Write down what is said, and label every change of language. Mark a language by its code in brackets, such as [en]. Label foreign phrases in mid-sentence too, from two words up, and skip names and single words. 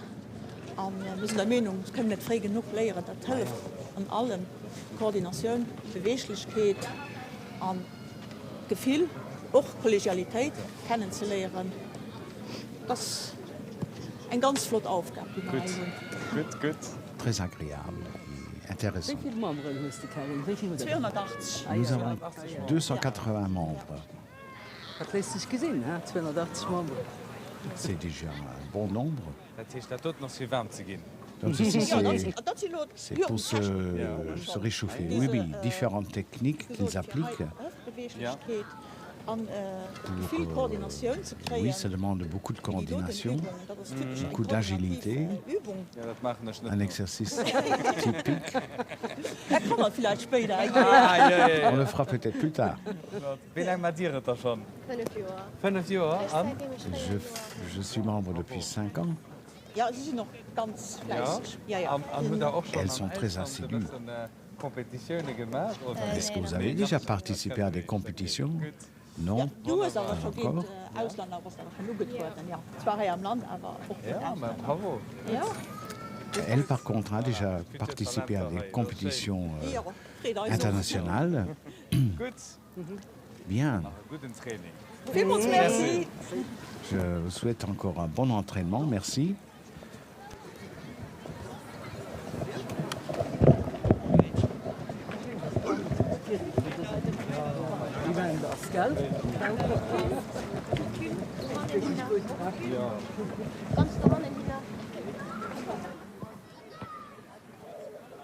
[de] Und wir sind der Meinung, wir können nicht frei genug lernen, das hilft an allem. Koordination, Beweglichkeit, Gefühl, auch Kollegialität kennenzulernen. Das ist eine ganz flotte Aufgabe. Gut. [fr] Très agréable et intéressant. [de] Wie viele Membres hast du, Karin? Wie viele? 280. [fr] Nous avons 280 membres. [de] Das lässt sich gesehen, 280 Membres. [fr] C'est déjà un bon nombre. [de] Das ist dort noch viel warm zu gehen. [fr] Donc ici, c'est pour se réchauffer. Oui, différentes techniques qu'ils appliquent. Oui, ça demande beaucoup de coordination, beaucoup d'agilité, un exercice typique. On le fera peut-être plus tard. [de] Wie lange macht ihr das schon? 5 Jahre. [fr] Je suis membre depuis 5 ans. Elles sont très assidues. Est-ce que vous avez déjà participé à des compétitions? Non, pas encore. Elle, par contre, a déjà participé à des compétitions internationales. Bien. Je vous souhaite encore un bon entraînement. Merci. [de] Gell? Ganz normal, Nina.